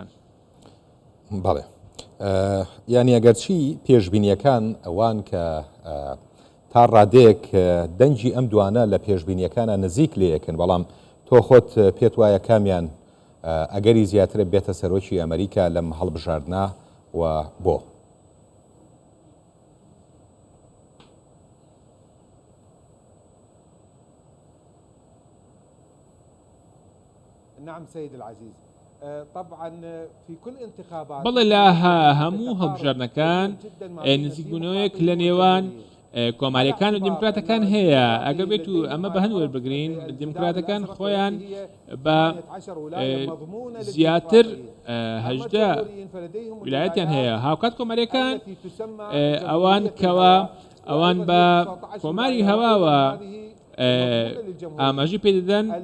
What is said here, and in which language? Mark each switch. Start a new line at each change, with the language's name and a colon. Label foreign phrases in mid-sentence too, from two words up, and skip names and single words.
Central Kurdish: بەڵێ یانی ئەگەرچی پێشبینیەکان ئەوان کە تا ڕادەیەک دەنجی ئەم دوانە لە پێشبینیەکانە نزیک لێیەکن بەڵام تۆ خۆت پێت وایە کامیان ئەگەری زیاترە بێتە سەرۆکی ئەمریکا لەم هەڵبژاردنا و بۆ
Arabic: نعم سيد العزيز طبعا في كل انتخابات
Central Kurdish: بەڵێ لە هەموو هەڵبژاردنەکان نزیکبوونەوەیەک لە نێوان کۆماریەکان و دیموکراتەکان هەیە ئەگەر بێت و ئەمە بە هەند وەربگرین دیموکراتەکان خۆیان بە زیاتر هەژدە ویلایەتیان هەیە هاوکات کۆماریەکان ئەوان کەوا ئەوان بە کۆماری هەواوە ئاماژی پێدەدەن